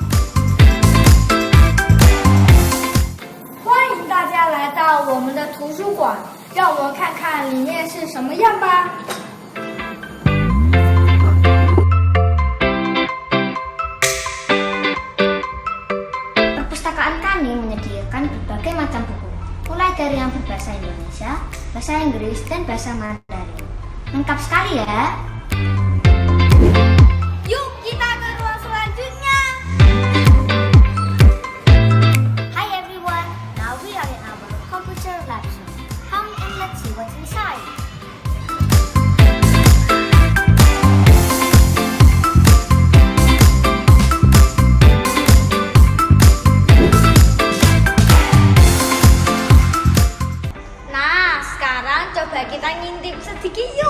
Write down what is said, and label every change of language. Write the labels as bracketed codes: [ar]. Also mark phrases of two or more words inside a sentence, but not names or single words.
[zh] 欢迎大家来到我们的图书馆，让我们看看里面是什么样吧。 [id] Perpustakaan kami menyediakan berbagai macam buku, mulai dari yang berbahasa Indonesia, bahasa Inggris, dan bahasa Mandarin. Lengkap sekali ya. Yuk kita ke ruang selanjutnya. [en] Hi everyone, now we are in our computer lab. Come and let's see what's inside. [id] Nah, sekarang coba kita ngintip sedikit yuk.